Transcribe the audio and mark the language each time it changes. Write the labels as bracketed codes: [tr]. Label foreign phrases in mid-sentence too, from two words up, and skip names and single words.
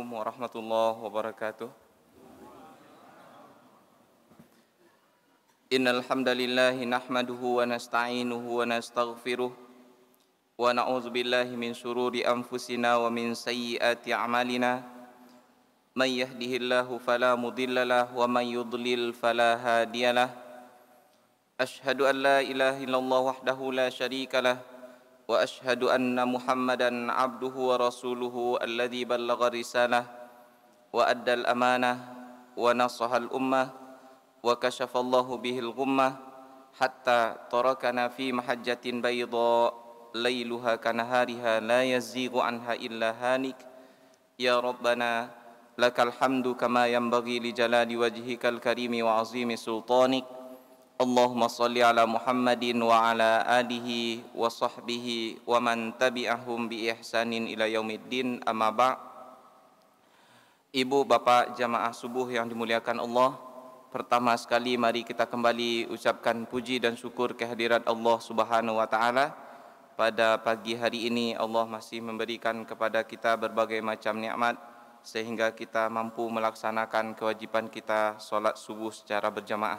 [ar] ورحمة الله وبركاته إن الحمد لله نحمده ونستعينه ونستغفره ونعوذ بالله من شرور أنفسنا ومن سيئات أعمالنا. من يهده الله فلا مضل له ومن يضلل فلا هادي له. أشهد أن لا إله إلا الله وحده لا شريك له وأشهد أن محمدا عبده ورسوله الذي بلغ الرسالة وأدى الأمانة ونصح الأمة وكشف الله به الغمة حتى تركنا في محجة بيضاء ليلها كنهارها لا يزيغ عنها إلا هالك. يا ربنا لك الحمد كما ينبغي لجلال وجهك الكريم وعظيم سلطانك. اللهم صل على محمد وعلى آله وصحبه ومن تبعهم بإحسان إلى يوم الدين أما بع'. [id] Ibu bapak jamaah subuh yang dimuliakan Allah, pertama sekali mari kita kembali ucapkan puji dan syukur kehadirat Allah [ar] سبحانه وتعالى. [id] Pada pagi hari ini Allah masih memberikan kepada kita berbagai macam nikmat sehingga kita mampu melaksanakan kewajiban kita salat subuh secara berjamaah.